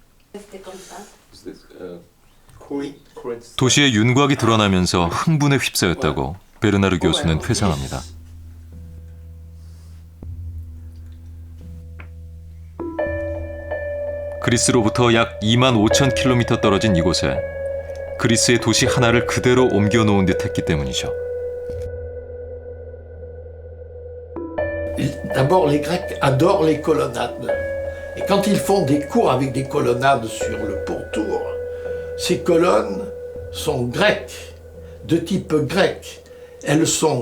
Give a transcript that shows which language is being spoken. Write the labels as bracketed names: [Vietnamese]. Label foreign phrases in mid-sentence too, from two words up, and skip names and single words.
[Korean] 도시의 윤곽이 드러나면서 흥분에 휩싸였다고 베르나르 교수는 회상합니다. 그리스로부터 약 25,000km 떨어진 이곳에 그리스의 도시 하나를 그대로 옮겨놓은 듯 했기 때문이죠. [French] D'abord, les Grecs adorent les colonnades. Et quand ils font des cours avec des colonnades sur le pourtour, ces colonnes sont grecques, de type grec. Elles sont...